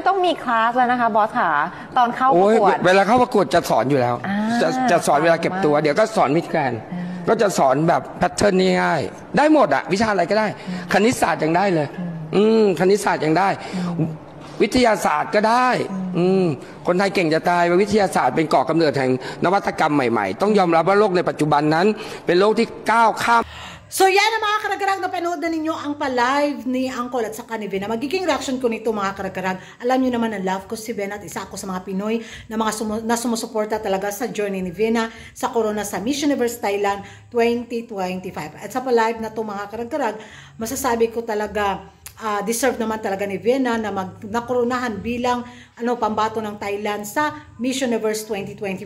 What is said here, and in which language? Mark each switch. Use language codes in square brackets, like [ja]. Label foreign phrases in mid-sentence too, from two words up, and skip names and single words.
[th] ต้องมีคลาสแล้วนะคะบอสค่ะตอนเข้าประกวดเวลาเข้าประกวดจะสอนอยู่แล้วจะสอนเวลาเก็บตัวเดี๋ยวก็สอนวิธีการก็จะสอนแบบแพทเทิร์นง่ายๆได้หมดอะวิชาอะไรก็ได้คณิตศาสตร์ยังได้เลยคณิตศาสตร์ยังได้วิทยาศาสตร์ก็ได้คนไทยเก่งจะตายวิทยาศาสตร์เป็นก่อกำเนิดแห่งนวัตกรรมใหม่ๆต้องยอมรับว่าโลกในปัจจุบันนั้นเป็นโลกที่ก้าวข้าม [tl] So yan ang mga karagarag na panood na ninyo ang pa-live ni Uncle at saka ni Vena. Magiging reaction ko nito mga karagarag. Alam nyo naman na love ko si Vena at isa ako sa mga Pinoy na na sumusuporta talaga sa journey ni Vena sa Corona sa Miss Universe Thailand 2025. At sa pa-live na to mga karagarag, masasabi ko talaga deserve naman talaga ni Vena na nakoronahan bilang pambato ng Thailand sa Miss Universe 2025.